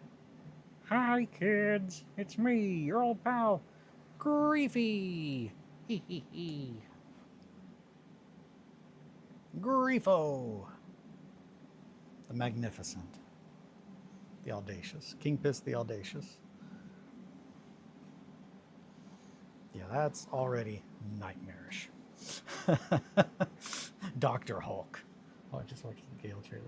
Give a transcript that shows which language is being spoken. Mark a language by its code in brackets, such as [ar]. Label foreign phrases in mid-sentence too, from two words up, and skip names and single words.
[en] Hi, kids. It's me, your old pal, Griefy. Hee hee hee. Griefo. The Magnificent. The Audacious. King Piss the Audacious. Yeah, that's already nightmarish. Dr. Hulk. Oh, I just watched the Gale trailer.